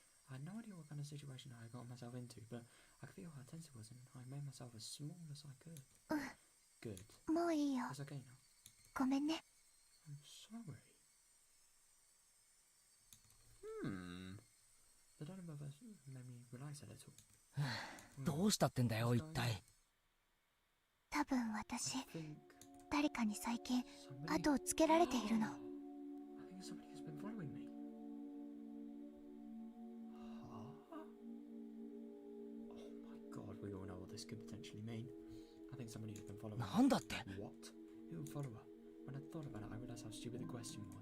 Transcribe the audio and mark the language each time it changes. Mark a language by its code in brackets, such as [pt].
[en] I had no idea what kind of situation I got myself into, but I could feel how tense it was, and I made myself as small as I could. Good. [ja] もういいよ。 [en] It's okay now. [ja] ごめんね。 [en] I'm sorry. The tone of her voice made me relax a little. [ja] どうしたってんだよ、一体。多分私、 [en] I think [ja] 誰かに最近 [en] somebody... [ja] 後をつけられているの。 [en] I think somebody has been following me. Huh? Oh my god, we all know what this could potentially mean. I think somebody has been following me. [ja] なんだって。 [en] What? Who would follow her? When I thought about it, I realized how stupid the question was.